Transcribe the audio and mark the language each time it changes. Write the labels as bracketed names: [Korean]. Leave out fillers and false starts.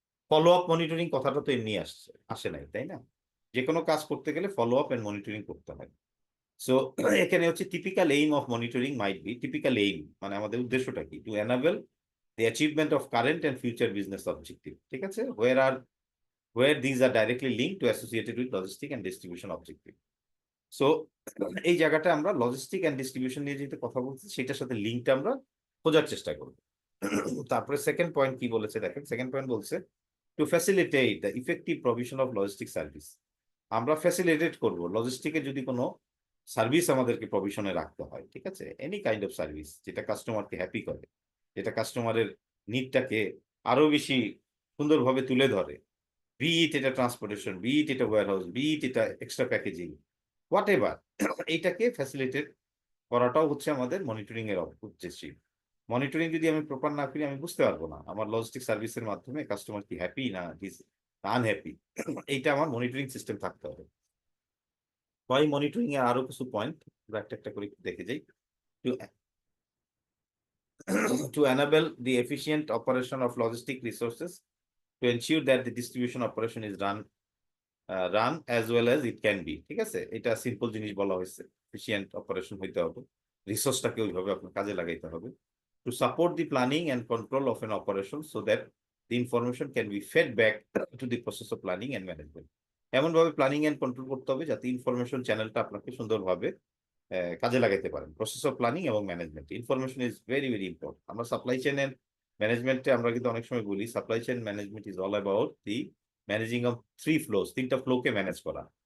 [Bangla] Follow up monitoring কথাটা তো এমনি আসে নাই, তাই না? যে কোনো কাজ করতে গেলে ফলো আপ এন্ড মনিটরিং করতে হয়। [English] so [Bangla] এখানে হচ্ছে [English] typical aim of monitoring might be, typical aim [Bangla] মানে আমাদের উদ্দেশ্যটা কি, [English] To enable the achievement of current and future business objective. [Bangla] ঠিক আছে, [English] where these are directly linked to associated with logistic and distribution objective. [Bangla] So এই জায়গাটা আমরা logistic and distribution নিয়ে যেটা কথা বলছি সেটার সাথে লিঙ্কটা আমরা খোঁজার চেষ্টা করব। তারপরে সেকেন্ড পয়েন্ট কি বলেছে দেখেন, সেকেন্ড পয়েন্ট বলছে [English] To facilitate the effective provision of logistic service. [Bangla] আমরা ফ্যাসিলিটেট করব লজিস্টিকে যদি কোনো সার্ভিস আমাদেরকে প্রভিশনে রাখতে হয়, ঠিক আছে, [English] any kind of service [Bangla] যেটা কাস্টমারকে হ্যাপি করে, যেটা কাস্টমারের নিডটাকে আরো বেশি সুন্দরভাবে তুলে ধরে, বি ইট এটা ট্রান্সপোর্টেশন, বি ইট এটা ওয়্যারহাউস, বি ইট এটা এক্সট্রা প্যাকেজিং, [English] whatever, [Bangla] এইটাকে ফ্যাসিলিটেট করাটাও হচ্ছে আমাদের মনিটরিং এর উদ্দেশ্য। মনিটরিং যদি আমি প্রপার না করি আমি বুঝতে পারবো না আমার লজিস্টিক সার্ভিসের মাধ্যমে কাস্টমার কি হ্যাপি না আনহ্যাপি। এইটা আমার মনিটরিং সিস্টেম থাকতে হবে। ওয়াই মনিটরিং এর আরো কিছু পয়েন্ট আমরা একটা একটা করে দেখে যাই। [English] To enable the efficient operation of logistic resources, to ensure that the distribution operation is run as well as it can be। [Bangla] ঠিক আছে, এটা সিম্পল জিনিস বলা হয়েছে, এফিশিয়েন্ট অপারেশন হইতে হবে, রিসোর্সটাকে ওইভাবে আপনার কাজে লাগাইতে হবে। [English] To support the planning and control of an operation so that the information can be fed back to the process of planning and management। [Bangla] এমন ভাবে প্ল্যানিং এন্ড কন্ট্রোল করতে হবে যাতে ইনফরমেশন চ্যানেলটা আপনাকে সুন্দরভাবে কাজে লাগাতে পারেন। প্রসেস অফ প্ল্যানিং এবং management, [English] Information is very very important. [Bangla] আমরা সাপ্লাই চেইনের ম্যানেজমেন্টে আমরা কিন্তু অনেক সময় বলি [English] supply chain management is all about the managing of 3 flows, [Bangla] 3টা ফ্লোকে ম্যানেজ করা।